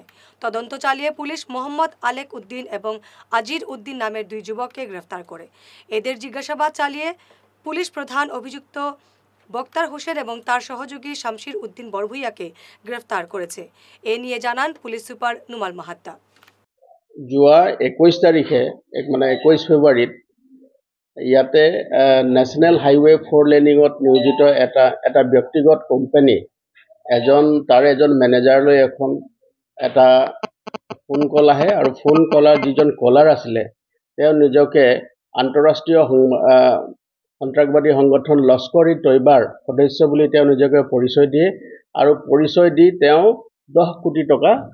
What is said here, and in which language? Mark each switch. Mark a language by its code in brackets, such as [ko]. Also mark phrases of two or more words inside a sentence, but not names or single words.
[bn] তদন্ত চালিয়ে পুলিশ মোহাম্মদ আলেক উদ্দিন এবং আজির উদ্দিন নামের 2 যুবককে গ্রেফতার করে। এদের জিজ্ঞাসাবাদ চালিয়ে পুলিশ প্রধান অভিযুক্ত বক্তার হোসেন এবং তার সহযোগী শামশির উদ্দিন বড়ভুইয়াকে গ্রেফতার করেছে। এ নিয়ে জানান পুলিশ সুপার নুমাল মাহাত্তা। [as] যোৱা 21 তাৰিখে মানে 21 ফেব্ৰুৱাৰীত ইয়াতে [en] national highway [as] 4 লেনিঙত নিয়োজিত এটা ব্যক্তিগত কোম্পানী তাৰ এজন মেনেজাৰলৈ এখন এটা [en] phone call [as] আহে আৰু [en] phone callাৰ [as] যিজন কলাৰ আছিলে তেওঁ নিজকে আন্তঃৰাষ্ট্ৰীয় সন্ত্ৰাসবাদী সংগঠন লস্কৰি তৈবাৰ সদস্য বুলি তেওঁ নিজকে পৰিচয় দিয়ে আৰু পৰিচয় দি তেওঁ 10 কোটি টকা